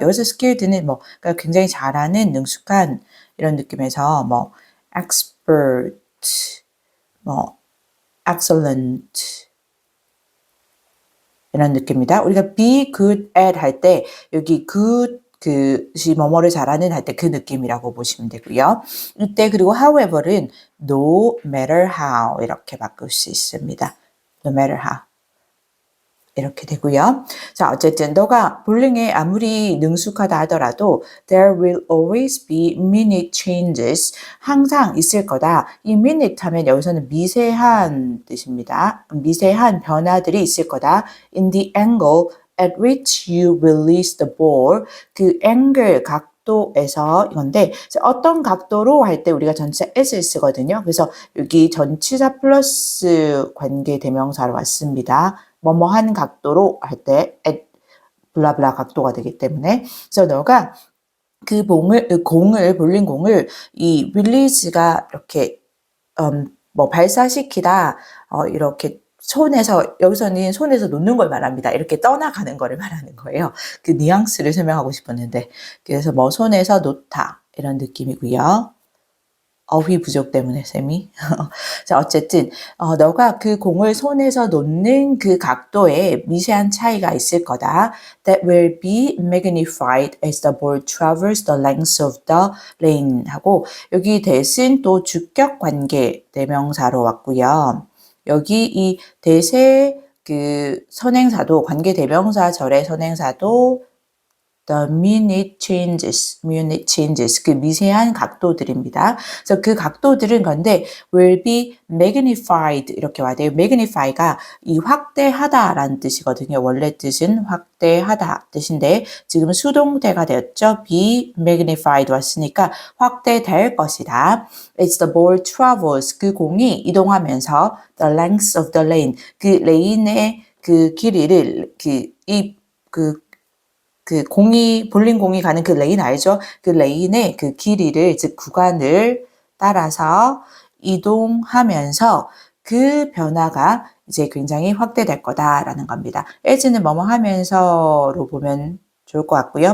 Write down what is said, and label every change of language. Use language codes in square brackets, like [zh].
[ko] 여기서 skilled는 뭐 그러니까 굉장히 잘하는 능숙한 이런 느낌에서 뭐 expert, 뭐 excellent 이런 느낌입니다. 우리가 be good at 할 때 여기 good 그시 뭐뭐를 잘하는 할 때 그 느낌이라고 보시면 되고요. 이때 그리고 however는 no matter how 이렇게 바꿀 수 있습니다. no matter how 이렇게 되고요. 자, 어쨌든 너가 볼링에 아무리 능숙하다 하더라도 [en] there will always be minute changes. [ko] 항상 있을 거다. 이 minute 하면 여기서는 미세한 뜻입니다. 미세한 변화들이 있을 거다. [en] in the angle at which you release the ball. [ko] 그 angle 각도에서 이건데 어떤 각도로 할 때 우리가 전치사 s를 쓰거든요. 그래서 여기 전치사 플러스 관계 대명사로 왔습니다. 뭐뭐한 각도로 할 때 블라블라 각도가 되기 때문에 그래서 너가 그 볼링 공을 이 릴리즈가 이렇게 뭐 발사시키다 이렇게 손에서 여기서는 손에서 놓는 걸 말합니다. 이렇게 떠나가는 거를 말하는 거예요. 그 뉘앙스를 설명하고 싶었는데 그래서 뭐 손에서 놓다 이런 느낌이고요. 어휘 부족 때문에 쌤이 자 어쨌든 너가 그 공을 손에서 놓는 그 각도에 미세한 차이가 있을 거다. [en] That will be magnified as the ball travels the length of the lane [ko] 하고 여기 that은 또 주격 관계 대명사로 왔고요. 여기 이 that의 그 선행사도 관계 대명사 절의 선행사도 the minute changes, 그 미세한 각도들입니다. 그래서 그 각도들은 건데 will be magnified 이렇게 와야 돼요. magnify가 이 확대하다라는 뜻이거든요. 원래 뜻은 확대하다 뜻인데 지금 수동태가 되었죠. be magnified 왔으니까 확대될 것이다. [en] As the ball travels, [ko] 그 공이 이동하면서 [en] the length of the lane, [ko] 그 레인의 그 길이를 그 그 공이 볼링 공이 가는 그 레인 알죠? 그 레인의 그 길이를 즉 구간을 따라서 이동하면서 그 변화가 이제 굉장히 확대될 거다라는 겁니다. as는 뭐뭐 하면서로 보면 좋을 것 같고요.